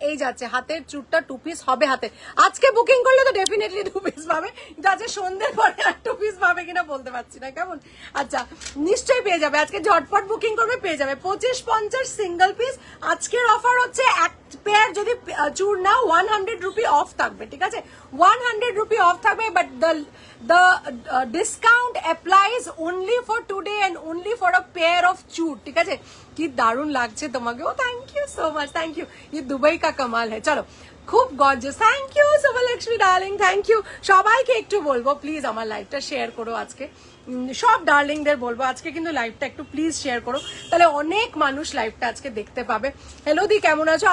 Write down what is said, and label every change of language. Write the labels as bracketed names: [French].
[Bangla] এই যাচ্ছে হাতের চুটটা 2 পিস হবে হাতে। আজকে বুকিং করলে তো ডেফিনেটলি 2 পিস পাবে, যাচ্ছে সন্ধ্যের পরে আর 2 পিস পাবে কিনা বলতে পারছি না। কেমন? আচ্ছা নিশ্চয়ই পেয়ে যাবে, আজকে ঝটপট বুকিং করবে পেয়ে যাবে। 25-50 সিঙ্গেল পিস। আজকের অফার হচ্ছে এক পেয়ার যদি চুর নাও 100 রুপি অফ থাকবে, ঠিক আছে? 100 রুপি অফ থাকবে, but [English] the discount applies only for today and only for a pair of [Bangla] চুর, ঠিক আছে? কি দারুণ লাগছে তোমাকে। ও [English] thank you so much, [Bangla] thank you, [Hindi] ये दुबई का कमाल है। [Bangla] চলো খুব gorgeous, thank you Subhalakshmi darling, thank you. সবাইকে একটু বলবো প্লিজ আমার লাইভটা শেয়ার করো আজকে, সব ডার্লিংদের বলবো আজকে কিন্তু লাইভটা একটু প্লিজ শেয়ার করো, তাহলে অনেক মানুষ লাইভটা আজকে দেখতে পাবে। হ্যালো দি, কেমন আছো?